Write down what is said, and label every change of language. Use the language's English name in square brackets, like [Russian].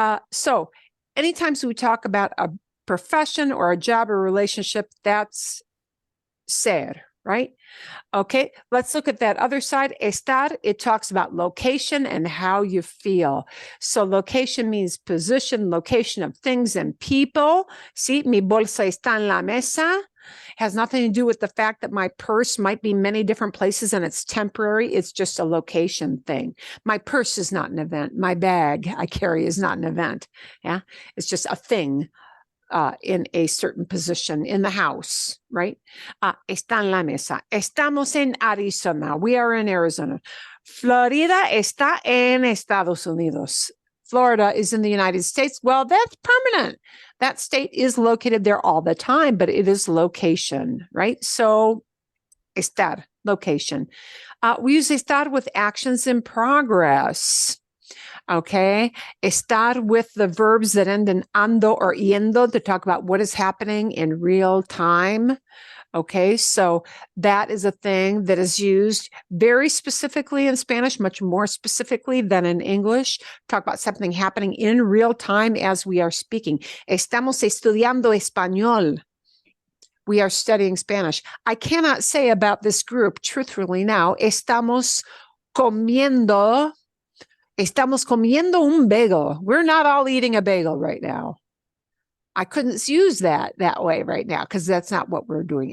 [English] So anytime we talk about a profession or a job or relationship, that's ser, right? Okay, let's look at that other side. Estar, it talks about location and how you feel. So location means position, location of things and people. [Spanish] See, mi bolsa está en la mesa. [English] Has nothing to do with the fact that my purse might be many different places and it's temporary. It's just a location thing. My purse is not an event. My bag I carry is not an event. Yeah, it's just a thing. In a certain position in the house, right? [Spanish] Está en la mesa. Estamos en Arizona. [English] We are in Arizona. [Spanish] Florida está en Estados Unidos. [English] Florida is in the United States. Well, that's permanent. That state is located there all the time, but it is location, right? So, estar, location. We use estar with actions in progress. Okay, estar with the verbs that end in ando or yendo to talk about what is happening in real time. Okay, so that is a thing that is used very specifically in Spanish, much more specifically than in English. Talk about something happening in real time as we are speaking. [Spanish] Estamos estudiando español. [English] We are studying Spanish. I cannot say about this group, truthfully now, [Spanish] estamos comiendo un bagel. [English] We're not all eating a bagel right now. I couldn't use that way right now because that's not what we're doing.